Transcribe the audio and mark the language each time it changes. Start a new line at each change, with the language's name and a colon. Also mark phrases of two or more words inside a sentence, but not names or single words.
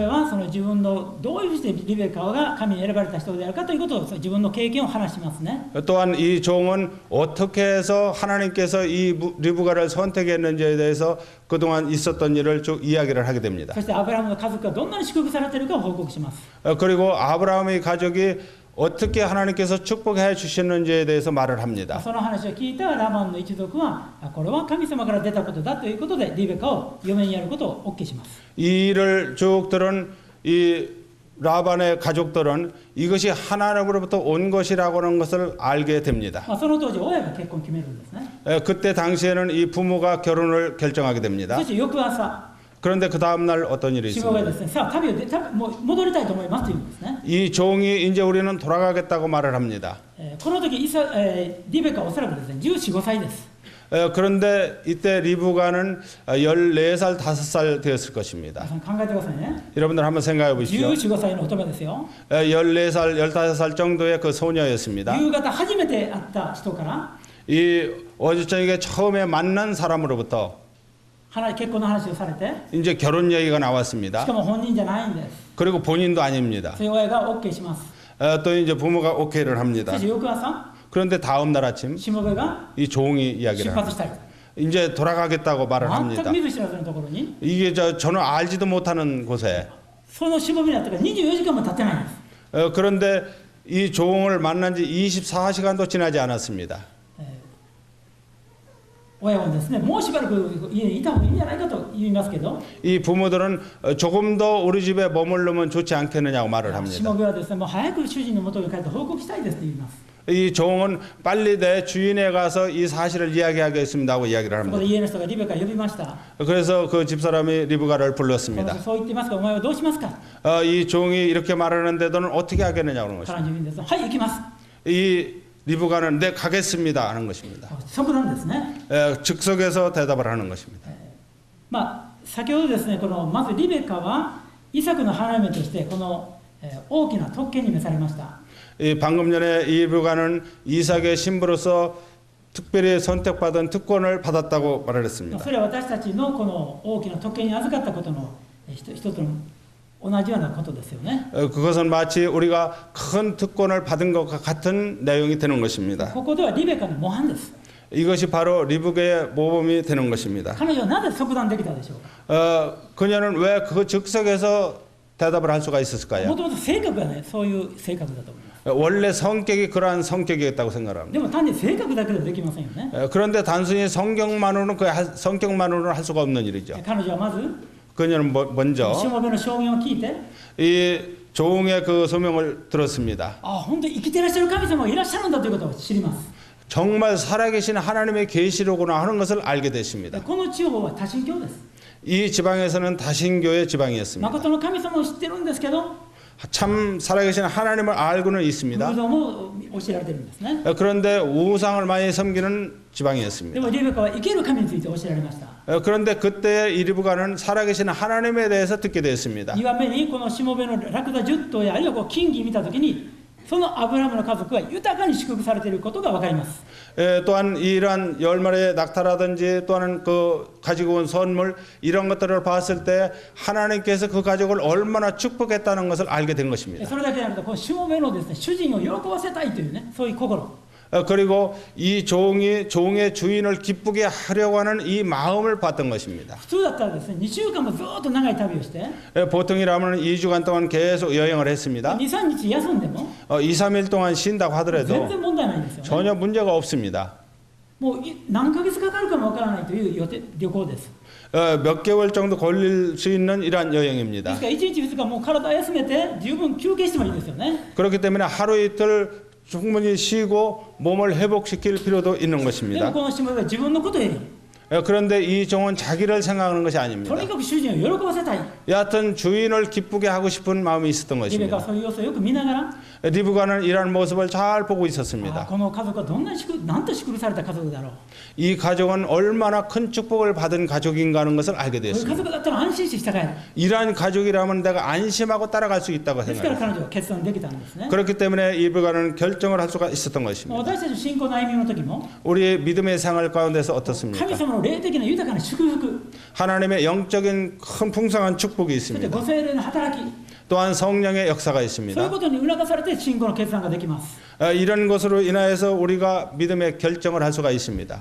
Korean: 합니다.
Japanese: はその自分のどういうふうにしてリベカが神に選ばれた人であるかということを自分の経験を話しますね。
Korean: 또한 이 종은 어떻게 해서 하나님께서 이 리브가를 선택했는지에 대해서 그동안 있었던 일을 쭉 이야기를 하게 됩니다.
Japanese: そしてアブラハムの家族がどんなに祝福されているかを報告します。
Korean: 그리고 아브라함의 가족이 어떻게 하나님께서 축복해 주셨는지에 대해서 말을 합니다.
Japanese: その話を聞いたラバンの一族はこれは神様から出たことだということでリベカを嫁にやることを OK します。
Korean: 이 일을 쭉 들은 이 라반의 가족들은 이것이 하나님으로부터 온 것이라고 하는 것을 알게 됩니다.
Japanese: その当時親が結婚を決めるんですね。
Korean: 그때 당시에는 이 부모가 결혼을 결정하게 됩니다.
Japanese: そして翌朝
Korean: 그런데 그 다음 날 어떤 일이
Japanese: しもべ
Korean: 있습니다.
Japanese: がですね、さあ旅をもう戻りたいと思いますと言うんですね。
Korean: 이 종이 이제 우리는 돌아가겠다고 말을 합니다.
Japanese: この時リベカはおそらくですね14、15歳です。
Korean: 그런데 이때 리브가는 14살, 5살 되었을 것입니다.
Japanese: 皆さん考えてくださいね。
Korean: 여러분들 한번 생각해 보십시오.
Japanese: 14、15歳の乙女ですよ。
Korean: 14살, 15살 정도의 그 소녀였습니다.
Japanese: 夕方初めて会った人から
Korean: 이 어제 저녁에 처음에 만난 사람으로부터
Japanese: 結婚の話をされて、
Korean: 이제 결혼 얘기가
Japanese: し
Korean: 나왔습니다.
Japanese: かも本人じゃないんです。
Korean: 그리고 본인도 아닙니다.
Japanese: そういう親が OK します。
Korean: 또 이제 부모가 오케이를
Japanese: そ
Korean: 합니다.
Japanese: して翌朝、
Korean: 그런데 다음 날 아침
Japanese: しもべが
Korean: 이 종이
Japanese: 出
Korean: 이야기를
Japanese: 発
Korean: 합니다.
Japanese: したい。
Korean: 이제 돌아가겠다고 말을
Japanese: 全
Korean: 합니다.
Japanese: く見ず知らずのところに、
Korean: 이게 저는 알지도 못하는 곳에
Japanese: そのしもべになったから24時間も経ってないんです。
Korean: 그런데 이 종을 만난 지 24시간도 지나지 않았습니다.
Japanese: 親はですね、もうしばらく家にいた方がいいんじゃないかと言いますけど、
Korean: 이 부모들은 조금 더 우리 집에 머물르면 좋지 않겠느냐고 말을
Japanese: し
Korean: 합니다.
Japanese: もべはですね、もう早く主人の元に帰って報告したいですと言います。
Korean: 이 종은 빨리 내 주인에 가서 이 사실을 이야기하겠습니다 하고 이야기를
Japanese: そこ
Korean: 합니다.
Japanese: で家の人がリベカを呼びました。
Korean: 그래서 그 집사람이 리브가를
Japanese: この
Korean: 불렀습니다.
Japanese: 人そう言ってますが、お前はどうしますか。
Korean: 이 종이 이렇게 말하는데 너는 어떻게 하겠느냐고 하는
Japanese: 彼
Korean: 것입니다.
Japanese: 女にですね、はい行きます。
Korean: 이 리브가는 네 가겠습니다 하는 것입니다.
Japanese: 即なんですね。
Korean: 즉석에서 대답을 하는 것입니다.
Japanese: 先ほどですね、このまずリベカはイサクの花嫁としてこの大きな特権に召されました。
Korean: 방금 전에 이 리브가는 이삭의 신부로서 특별히 선택받은 특권을 받았다고 말을 했습니다.
Japanese: それは私たちのこの大きな特権に預かったことの一つの同じようなことですよね。
Korean: 그것은 마치 우리가 큰 특권을 받은 것과 같은 내용이 되는 것입니다.
Japanese: ここではリベカの模範です。
Korean: 이것이 바로 리브가의 모범이 되는 것입니다.
Japanese: 彼女はなぜ即断できたでしょうか。
Korean: 그녀는 왜 그 즉석에서 대답을 할 수가
Japanese: も
Korean: 있었을까요?
Japanese: ともと性格がね、そういう性格だと思います。
Korean: 원래 성격이 그러한 성격이었다고 생각합니다.
Japanese: でも単に性格だけではできませんよね。
Korean: 그런데 단순히 성격만으로는 성격만으로는 할 수가 없는 일이죠.
Japanese: 彼女はまず
Korean: 그녀는
Japanese: し
Korean: 먼저
Japanese: もべの証言を聞いて、
Korean: 이 종의 그 소명을 들었습니다.
Japanese: あ、本当に生きてらっしゃる神様がいらっしゃるんだということを知ります。
Korean: 정말 살아계신 하나님의 계시로구나 하는 것을 알게 됐습니다.
Japanese: この地方は多神教です。
Korean: 이 지방에서는 다신교의 지방이었습니다.
Japanese: 誠の神様を知ってるんですけど、
Korean: 참 살아계신 하나님을 알고는
Japanese: 偶
Korean: 있습니다.
Japanese: 像も教えられてるんですね。
Korean: 그런데 우상을 많이 섬기는
Japanese: で
Korean: 지방이었습니다.
Japanese: もリベカは生ける神について教えられました。
Korean: 그런데 그때 이 리브가는 살아계신 하나님에 대해서 듣게 되었습니다.
Japanese: 2番目にこのしもべのラクダ10頭やあるいはこう金銀見たときに、そのアブラハムの家族が豊かに祝福されていることが分かります。
Korean: 또한 이러한 열마리의 낙타라든지 또한 그 가지고 온 선물 이런 것들을 봤을 때 하나님께서 그 가족을 얼마나 축복했다는 것을 알게 된 것입니다.
Japanese: それだけじゃなくて、このしもべのですね、主人を喜ばせたいというね、そういう心。
Korean: 그리고 이 종의 주인을 기쁘게 하려고 하는 이 마음을 봤던 것입니다.
Japanese: 普通だったらですね、2週間もずっと長い旅をして、
Korean: 보통이라면 2주간 동안 계속 여행을 했습니다.
Japanese: 2、3 日休んでも
Korean: 2, 3일 동안 쉰다고
Japanese: 全
Korean: 하더라도
Japanese: 然問題ないんですよね。
Korean: 전혀 문제가 없습니다.
Japanese: もう何ヶ月かかるかもわからないという旅行です。
Korean: 몇 개월 정도 걸릴 수 있는 이러한
Japanese: で
Korean: 여행입니다.
Japanese: すから1日2日もう体休めて十分休憩してもいいですよね。
Korean: 그렇기 때문에 하루 이틀 충분히 쉬고 몸을 회복시킬 필요도 있는
Japanese: でも
Korean: 것입니다.
Japanese: このしもべは自分のことをやり、
Korean: 그런데 이 종은 자기를 생각하는 것이
Japanese: と
Korean: 아닙니다.
Japanese: にかく主人を喜ばせたい。
Korean: 여하튼 주인을 기쁘게 하고 싶은 마음이 있었던
Japanese: リベカは
Korean: 것입니다.
Japanese: そういう様子をよく見ながら、
Korean: 리브가는 이러한 모습을 잘 보고
Japanese: あ
Korean: 있었습니다.
Japanese: この家族はどんなになんと祝福された家族だろう。
Korean: 이 가족은 얼마나 큰 축복을 받은 가족인가 하는 것을 알게
Japanese: こういう家
Korean: 되었습니다.
Japanese: 族だったら安心して従える。
Korean: 이러한 가족이라면 내가 안심하고 따라갈 수 있다고
Japanese: ですから
Korean: 생각합니다.
Japanese: 彼女は決断できたんですね。
Korean: 그렇기 때문에 리브가는 결정을 할 수가 있었던 것입니다.
Japanese: 私たちの信仰の歩みの時も、
Korean: 우리의 믿음의 생활 가운데서
Japanese: 神
Korean: 어떻습니까?
Japanese: 様の霊的な豊かな祝福、
Korean: 하나님의 영적인 큰 풍성한 축복이
Japanese: そして
Korean: 있습니다.
Japanese: ご聖霊の働き、
Korean: 또한 성령의 역사가
Japanese: そういう
Korean: 있습니다.
Japanese: ことに促されて信仰の決断ができます。
Korean: 이런 것으로 인하여서 우리가 믿음의 결정을 할 수가 있습니다.